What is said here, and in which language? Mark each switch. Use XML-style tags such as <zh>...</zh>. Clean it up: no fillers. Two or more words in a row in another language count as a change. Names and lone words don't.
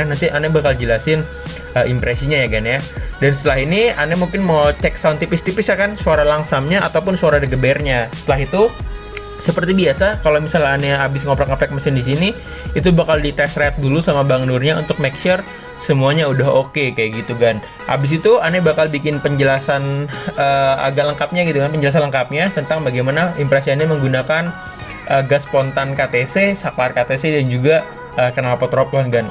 <id>Nanti aneh bakal jelasin impresinya ya kan ya. Dan setelah ini aneh mungkin mau cek sound tipis-tipis ya kan, suara langsamnya ataupun suara gebernya. Setelah itu seperti biasa, kalau misalnya aneh habis ngoprek-ngoprek mesin di sini, itu bakal dites ride dulu sama Bang Nurnya untuk</id> <en>make sure</en> <id>semuanya udah oke kayak gitu kan. Habis itu aneh bakal bikin penjelasan agak lengkapnya gitu kan, penjelasan lengkapnya tentang bagaimana impresi aneh menggunakan gas spontan KTC, saklar KTC dan juga knalpot Rope One gan.</id>